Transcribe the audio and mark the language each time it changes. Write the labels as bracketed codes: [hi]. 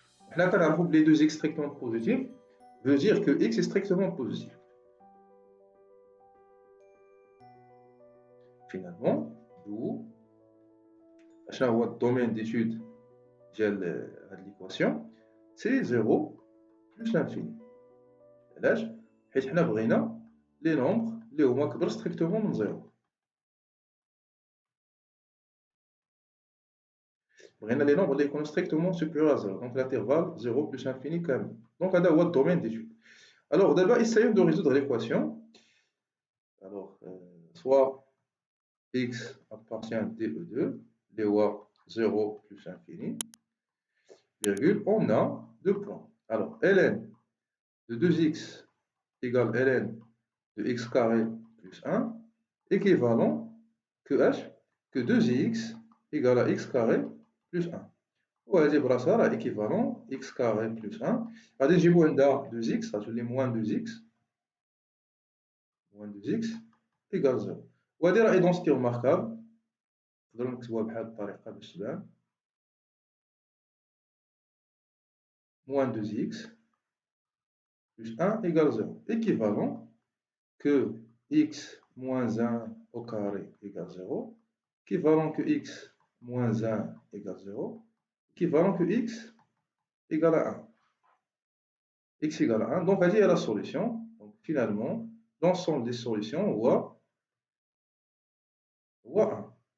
[ar] حنا كنعرفوا بلي [fr] 2x strictement positif veut dire que x est strictement positif. Finalement, d'où [ar] شنو هو الدومين [fr] d'étude ديال هاد l'équation c'est 0 plus l'infini. [ar] علاش؟ حيت حنا بغينا لي نومبر اللي هما كبر ستريكتومون من 0. بغينا لي نومبر اللي يكونوا [fr] strictement supérieurs à 0. Donc l'intervalle 0 plus infini كامل. [ar] Donc هذا هو الدومين d'étude. [fr] Alors d'abord essayons de résoudre l'équation. Alors soit x appartient à DE2 [ar] اللي هو [fr] 0 plus infini virgule on a deux points. Alors ln de 2x égale ln de x carré plus 1 équivalent que h que 2x égale à x carré plus 1. [ar] وهذه براسها راه [fr] équivalent x carré plus 1. [ar] غادي نجيبو عندها 2x غتولي [fr] moins 2x égale 0. [ar] وهذه راه ايدونسيتي remarquable. نقدروا نكتبوها بهذه الطريقة باش تبان [fr] moins 2x plus 1 égale 0. Équivalent que x moins 1 au carré égale 0. Équivalent que x moins 1 égale 0. Équivalent que x égale à 1. X égale à 1. Donc, il y a la solution. Donc, finalement, l'ensemble des solutions هو 1.